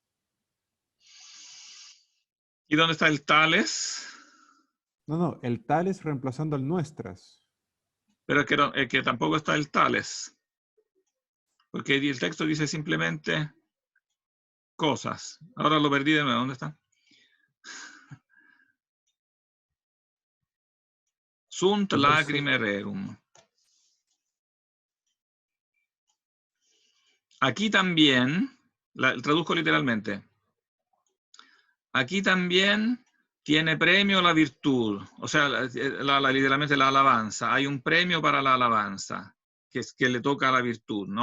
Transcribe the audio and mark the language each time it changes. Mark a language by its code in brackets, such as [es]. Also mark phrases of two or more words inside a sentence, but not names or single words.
[es] ¿Y dónde está el tales? No, el tales reemplazando al nuestras. Pero es que tampoco está el tales, porque el texto dice simplemente cosas. Ahora lo perdí de nuevo, ¿dónde está? [la] Sunt lacrime rerum. [es] Aquí también, traduzco literalmente, aquí también tiene premio la virtud, o sea, literalmente la alabanza. Hay un premio para la alabanza, que le toca a la virtud, ¿no?